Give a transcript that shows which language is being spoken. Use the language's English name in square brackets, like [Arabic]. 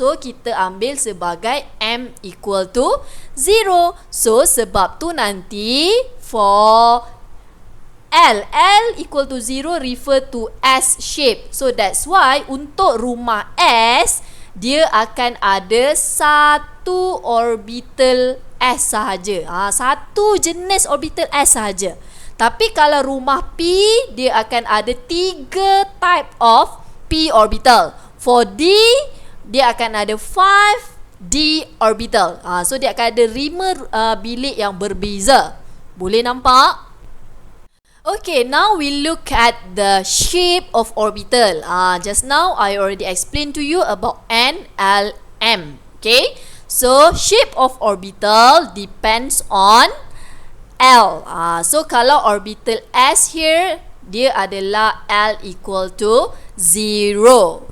[Malay] So kita ambil sebagai M equal to 0. [English] So [Malay] sebab tu nanti [English] for L equal to 0 refer to S shape. So that's why [Malay] untuk rumah S, dia akan ada satu orbital S sahaja. Satu jenis orbital S sahaja. Tapi kalau rumah P, dia akan ada [English] 3 type of P orbital. [Malay] For D, dia akan ada 5 D orbital. So dia akan ada 5 bilik yang berbeza. Boleh nampak? [English] Okay, now we look at the shape of orbital. Just now I already explained to you about N, L, M. Okay, so shape of orbital depends on L. [Malay] So kalau orbital S here, dia adalah L equal to 0.